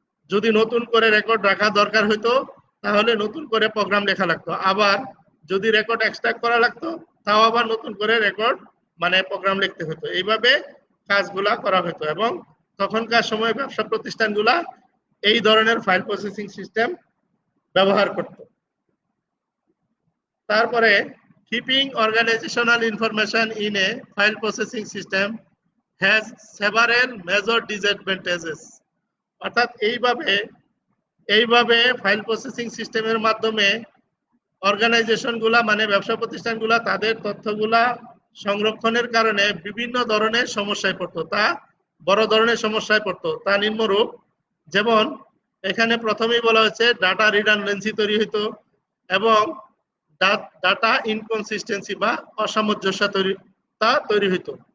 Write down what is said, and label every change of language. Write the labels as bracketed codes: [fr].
[bn] যদি নতুন করে রেকর্ড রাখা দরকার হতো তাহলে নতুন করে প্রোগ্রাম লেখা লাগতো, আবার যদি রেকর্ড এক্সট্রাক্ট করা লাগতো তাও আবার নতুন করে রেকর্ড মানে প্রোগ্রাম লিখতে হতো। এইভাবে কাজগুলা করা হতো এবং তখনকার সময় ব্যবসা প্রতিষ্ঠানগুলা এই ধরনের ফাইল প্রসেসিং সিস্টেম ব্যবহার করত। [en] তারপরে keeping organizational information in a file processing system has several major disadvantages। [bn] অর্থাৎ এইভাবে ফাইল প্রসেসিং সিস্টেমের মাধ্যমে অর্গানাইজেশনগুলা মানে ব্যবসা প্রতিষ্ঠানগুলা তাদের তথ্যগুলা সংরক্ষণের কারণে বিভিন্ন ধরনের সমস্যায় পড়তো, তা বড় ধরনের সমস্যায় পড়তো। তা নিম্নরূপ, যেমন এখানে প্রথমেই বলা হয়েছে ডাটা রিডান্ডেন্সি তৈরি হইতো এবং ডাটা ইনকনসিস্টেন্সি বা অসামঞ্জস্য তৈরি হইতো।